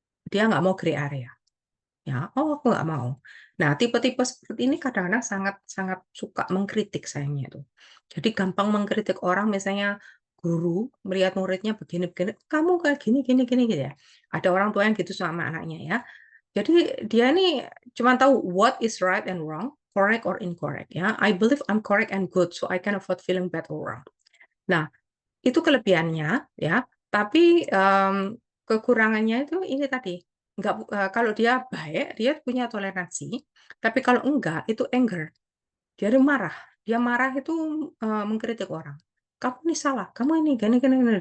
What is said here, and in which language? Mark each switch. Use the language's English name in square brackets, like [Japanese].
[Indonesian] Dia nggak mau gray area. Ya, "Oh, aku nggak mau." Nah, tipe-tipe seperti ini kadang-kadang sangat sangat suka mengkritik sayangnya itu. Jadi gampang mengkritik orang, misalnya guru melihat muridnya begini-begini, "Kamu kayak gini gini gini," gitu ya. Ada orang tua yang gitu sama anaknya ya. Jadi dia nih cuma tahu [English] what is right and wrong, correct or incorrect [Indonesian] ya. [English] "I believe I'm correct and good, so I can avoid feeling bad or wrong." [Indonesian] Nah, itu kelebihannya ya, tapi, kekurangannya itu ini tadi, kalau dia baik, dia punya toleransi, tapi kalau enggak, itu anger, dia marah itu, mengkritik orang, "Kamu ini salah, kamu ini gini gini gini."